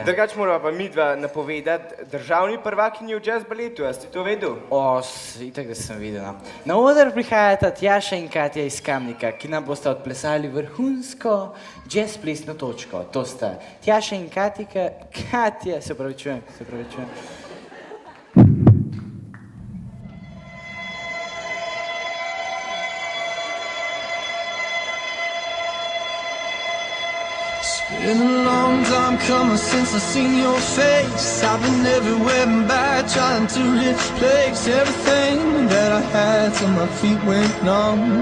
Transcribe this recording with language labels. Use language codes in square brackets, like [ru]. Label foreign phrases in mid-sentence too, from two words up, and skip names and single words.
[sl] Drugač morava pa midva napovedati državni prvakinji v jazz baletu, a si to vedel? Itak, da sem videla. Na oder prihajata Tjaša in Katja iz Kamnika, ki nam bosta odplesali vrhunsko jazz plesno točko. To sta Tjaša in Katja, se opravičujem. [en] Been a long time coming since I seen your face. I've been everywhere and back trying to replace everything that I had till my feet went numb.